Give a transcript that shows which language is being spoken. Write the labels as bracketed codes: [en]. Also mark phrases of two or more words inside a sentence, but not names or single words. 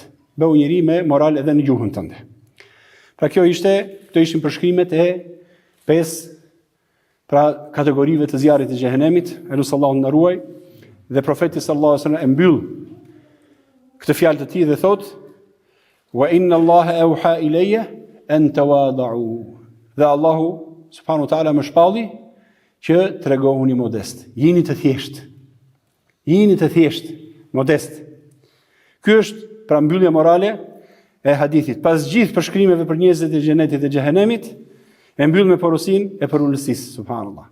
[sq] Bëu njëri me moral edhe në gjuhën tënde. Pra këto ishin përshkrimet e 5 kategorive të zjarrit të xhehenemit, Allahu na ruaj, dhe profeti [ar] صلى الله عليه وسلم [sq] e mbyll këtë fjalë të tij dhe thot: [ar] "وإن الله أوحى إلي أن تواضعوا." [sq] Dhe Allahu [ar] سبحانه وتعالى [sq] më shpalli që tregohuni modest. Jeni të thjesht. Jeni të thjesht, modest. Ky është pra mbyllja morale e hadithit. Pas gjithë përshkrimeve për njerëzit e xhenetit dhe xhehenemit, e mbyll me porosinë e përulësisë, subhanallahu.